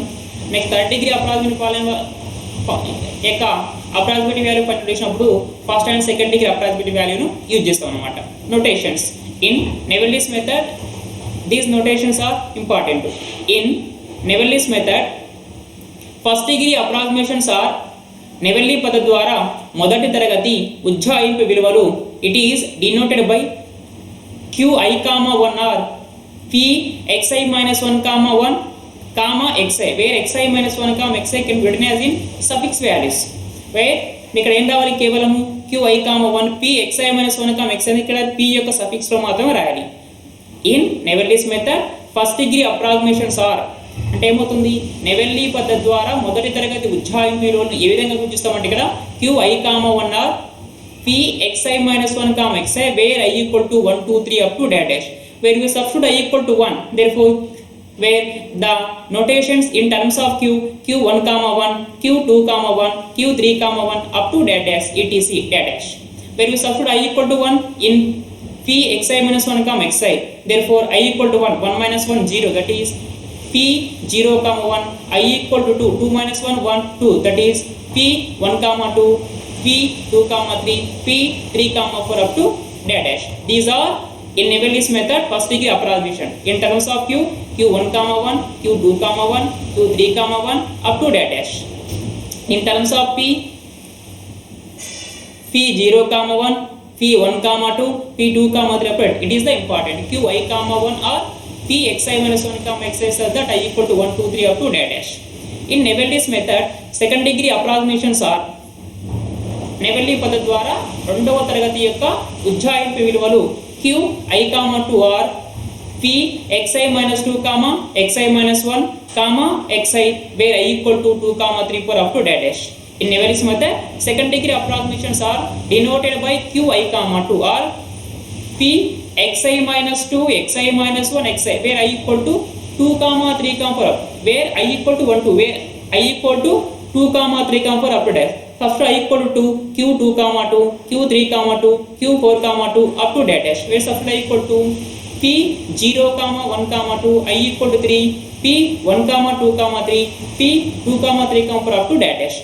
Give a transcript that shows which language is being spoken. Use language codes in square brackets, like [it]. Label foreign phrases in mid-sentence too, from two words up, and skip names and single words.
[en] next third degree approximation polynomial [te] యొక్క [en] approximate value point out [te] చేసినప్పుడు [en] first and second degree approximate [te] వాల్యూను యూజ్ చేస్తాం అన్నమాట. [en] Notations in Neverly's method, these notations are important. In Neverly's method, first degree approximations are [te] నెవెర్లీ పద్ధతి ద్వారా మొదటి తరగతి ఉజ్జాయింపు విలువలు [en] It is denoted by qi, 1 or p xi - 1, 1, xi, where xi - 1, xi can be written as in suffix values. [te] వేర్ ఇక్కడ ఏం రావాలి, కేవలము qi, 1 p xi - 1, xi ఇక్కడ p యొక్క సఫిక్స్ లో మాత్రమే రాయాలి. [en] In Neverly's method first degree approximations are [te] అంటే ఏమవుతుంది, నెవెర్లీ పద్ధతి ద్వారా మొదటి తరగతి ఉజ్జాయింపు విలువలను ఏ విధంగా గుర్తిస్తామంటే ఇక్కడ qi, 1 ఆర్ p xi - 1, xi [en] where I equal to 1, 2, 3 up to dash, where we substitute I equal to 1, therefore where the notations in terms of q1, 1, q2, 1, q3, 1 up to dash etc dash, where we substitute I equal to 1 in p xi - 1, xi, therefore I equal to 1, 1 - 1 0, that is p 0, 1, I equal to 2, 2 - 1, 1, 2, that is p 1, 2, p 2, 3, p 3, 4 up to dash. These are in Naverly's method first degree approximation in terms of q1, 1, q2, 1, q3, 1 up to dash. In terms of p 0, 1, p 1, 2, p 2, 3 up to, it is the important qi, 1 or p xi - 1, xi such that I equal to 1, 2, 3 up to dash. In Naverly's method second degree approximations are [te] నెవెర్లీ పద్ధతి ద్వారా రెండవ తరగతి యొక్క ఉజ్జాయింపు విలువలు [en] qi, 2 ఆర్ p xi - 2, xi - 1, xi where I equal to 2, 3, 4 up to dash. In Naverly's method second degree approximations are denoted by qi, 2 or p xi - 2, xi - 1, xi where I equal to 2, 3, 4 up, where I equal to 1, 2, where I equal to 2, 3, 4 up to dash. first I equal to q2 comma 2, q3 comma 2, q4 comma 2 up to that dash, where first I equal to p0 comma 1 comma 2, I equal to 3, p1 comma 2 comma 3, p2 comma 3 comma 4 up to that dash.